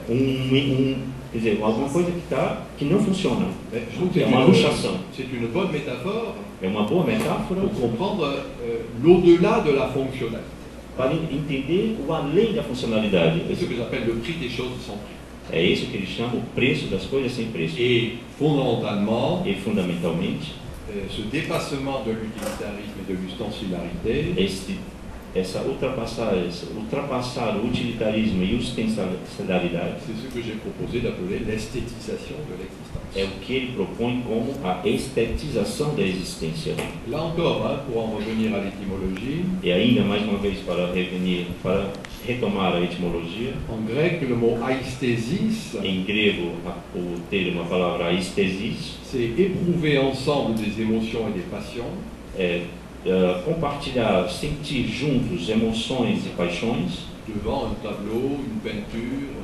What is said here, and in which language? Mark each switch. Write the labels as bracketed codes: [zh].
[pt] Quer dizer, alguma coisa que não funciona. [fr] Mais je trouve que [pt] É uma luxação. [fr] c'est une bonne métaphore [pt] É uma boa metáfora [fr] pour comprendre l'au-delà de la fonctionnelle. [pt] para entender o além da funcionalidade. [fr] C'est ce que j'appelle le prix des choses sans prix. [pt] É isso que ele chama o preço das coisas sem preço. [fr] Et fondamentalement, [pt] E fundamentalmente, [fr] ce dépassement de l'utilitarisme et de l'ustensilarité, [pt] essa ultrapassar o utilitarismo e a ostensibilidade [fr] c'est ce que j'ai proposé d'appeler l'esthétisation de l'existence. [pt] é o que ele propõe como a estetização da existência. [fr] Là encore, pour en revenir à l'étymologie, [pt] E ainda mais uma vez para retomar a etimologia, [fr] en grec, le mot aesthesis, [pt] em grego o termo, a palavra aistesis, [fr] c'est éprouver ensemble des émotions et des passions [pt] compartilhar, sentir juntos emoções e paixões [fr] devant un tableau, une peinture,